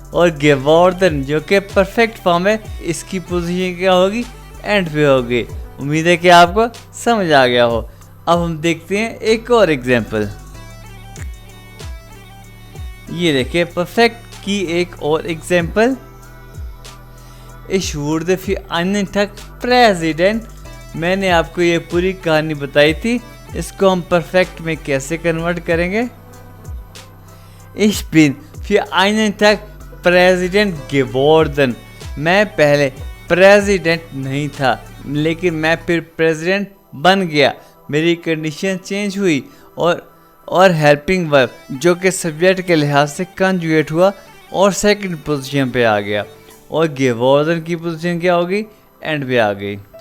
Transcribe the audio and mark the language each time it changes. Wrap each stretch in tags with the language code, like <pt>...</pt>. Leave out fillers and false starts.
<hi>और geworden जो कि परफेक्ट फॉर्म है, इसकी पोजीशन क्या होगी? एंड पे होगी। उम्मीद है कि आपको समझ आ गया हो। अब हम देखते हैं एक और एग्जाम्पल। ये देखिए परफेक्ट की एक और example.</hi> <de>Ich wurde für einen Tag Präsident।</de> <hi>मैंने आपको ये पूरी कहानी बताई थी। इसको हम परफेक्ट में कैसे कन्वर्ट करेंगे?</hi> <de>Ich bin für einen Tag Präsident geworden।</de> <hi>मैं पहले प्रेसिडेंट नहीं था, लेकिन मैं फिर प्रेसिडेंट बन गया। मेरी कंडीशन चेंज हुई और हेल्पिंग वर्ब जो कि सब्जेक्ट के लिहाज से कंजुगेट हुआ और सेकंड पोजीशन पे आ गया। और geworden की पोजीशन क्या होगी? एंड पे आ गई।</hi>